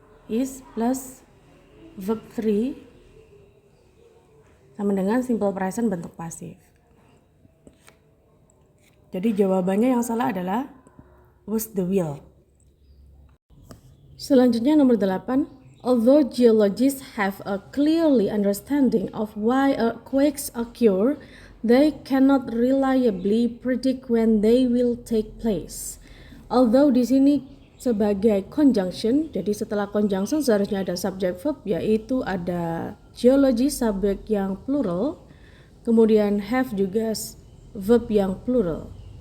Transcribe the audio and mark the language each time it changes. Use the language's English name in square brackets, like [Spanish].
[Indonesian] Is plus verb 3 sama dengan simple present bentuk pasif. Jadi jawabannya yang salah adalah was the wheel. Selanjutnya nomor 8. [English] Although geologists have a clearly understanding of why earthquakes occur, they cannot reliably predict when they will take place. [Indonesian] Although di sini sebagai conjunction, jadi setelah conjunction seharusnya ada subject verb, yaitu ada geology subject yang plural, kemudian have juga verb yang plural.